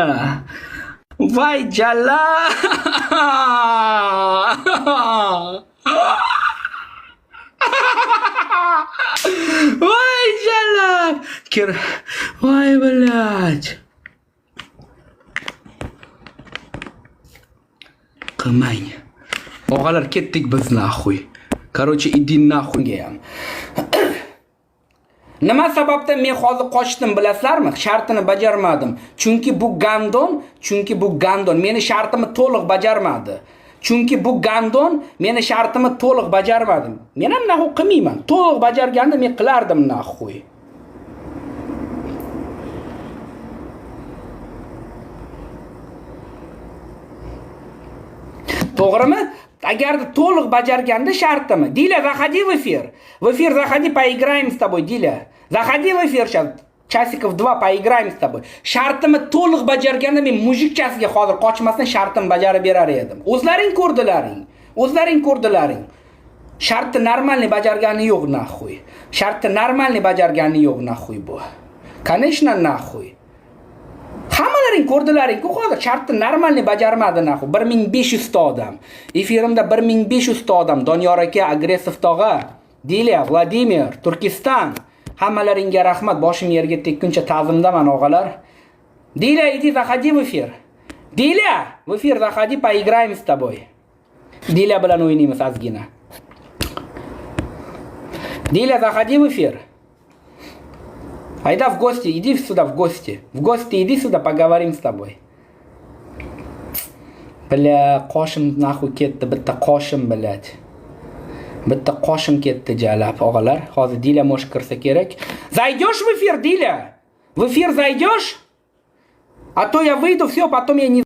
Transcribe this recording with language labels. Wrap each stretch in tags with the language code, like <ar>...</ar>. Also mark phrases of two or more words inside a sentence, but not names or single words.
<uz>Voy jalam. Voy jalam. Voy bilyat. Qilmang. Og'alar ketdik biz naxuy.</uz> <ru>Короче, иди нахуйga ham.</ru> <uz>Nima sababdan men hozir qochdim bilasizlarmi? Shartini bajarmadim. Chunki bu gandon meni shartimni to'liq bajarmadi. Meni shartimni to'liq bajarmadim. Men ham naxuy qilmayman. To'liq bajarganda men qilardim naxuy. To'g'rimi? Agarda to'liq bajarganda shartimi?</uz> <ru>Diля, заходи в эфир. В эфир заходи, поиграем с тобой, Диля. Заходи в эфир сейчас. Часиков 2 поиграем с тобой.</ru> <uz>Shartimi to'liq bajarganda men mujikchasiga hozir qochmasdan shartini bajarib berar edim. O'zlaring ko'rdilaring. Shartni normalniy bajargani yo'q naxuy. Shartni normalniy bajargani yo'q naxuy bu.</uz> <ru>Конечно naxuy.</ru> <uz>Hammalaring ko'rdilaring-ku hozir shartni normalniy bajarmadi naxuy. 1500 ta odam. Efirimda 1500 ta odam. Doniyor aka, agressiv tog'a, Diля, Vladimir, Turkiston. Hammalaringga rahmat. Boshim yerga tekkuncha ta'zimdaman og'alar.</uz> <ru>Diля, иди, заходи в эфир. Diля, в эфир заходи, поиграем с тобой.</ru> <uz>Diля bilan o'ynaymiz ozgina.</uz> <ru>Diля, заходи в эфир. Айда в гости, иди сюда в гости. В гости иди сюда, поговорим с тобой. Бля,</ru> <uz>qoshim naxuy ketdi, bitta qoshim блядь. Bitta qoshim ketdi jalab og'alar. Hozir Diля mosh kirsa kerak.</uz> <ru>Зайдешь в эфир, Диля? В эфир зайдешь? А то я выйду, все, потом я не</ru>